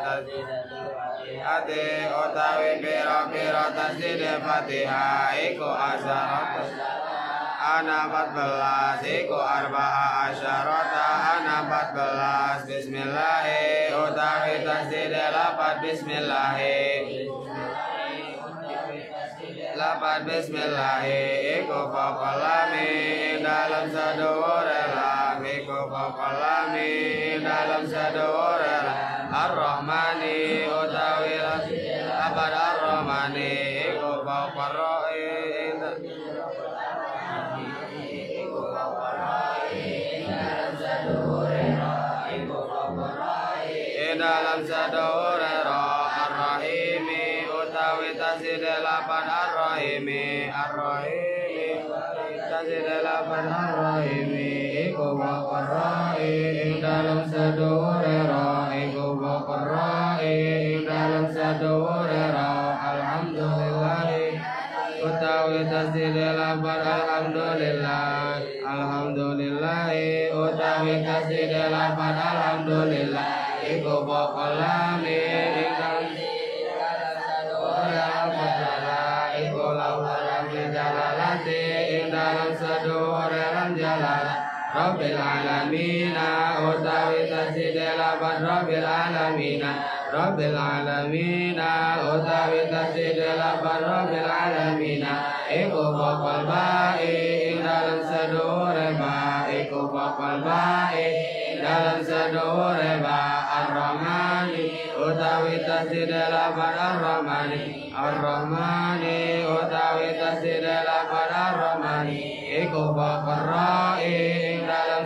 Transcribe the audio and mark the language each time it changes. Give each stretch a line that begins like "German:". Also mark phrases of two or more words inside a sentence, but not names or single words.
Javanese: Ati utawi pira-pira tasdid fatihah iku asyarat ana 14 iku
Arabic: arba'a asyarata
Javanese: ana 14 bismillahi utawi tasdid lapat bismillahi lapat bismillahi iku
Arabic: faqal lami
Javanese: dalam sadhuwure lam iku
Arabic: faqal lami
Javanese: dalam sadhuwure lam ar-rahmani utawi lapat ar-rahmani iku
Arabic: faqal ra'i
Javanese: dalam sadhuwure ra ar-rahimi utawi tasdid lapan
Arabic: ar-rahimi ar-rahimi
Javanese: tasdid lapan ar-rahimi iku
Arabic: faqar ra'i
Javanese: dalam sadhuwure ra iku
Arabic: faqar ra'i
Javanese: dalam sadhuwure ra alhamdulillah utawi tasdid lapan
Arabic: alhamdulillah alhamdulillah
Javanese: utawi tasdid lapan alhamdulillah iku
Arabic: faqal lami
Javanese: ingkang ora masalah iku lawan jalalati ing dalam sadhuwure lan
Arabic: jalalah rabbil alamin
Javanese: utawi tasdid lapan
Arabic: rabbil alamin rabbil alamin
Javanese: utawi tasdid lapan
Arabic: rabbil alamin
Javanese: iku
Arabic: faqal ba'i
Javanese: ing dalam sadhuwure ba iku
Arabic: faqal ba'i
Javanese: dalam sadhuwure ba ar-rahmani utawi tasdid lapan
Arabic: ar-rahmani ar-rahmani
Javanese: utawi tasdid lapan ar-rahmani iku
Arabic: faqar ra'i
Javanese: ing dalam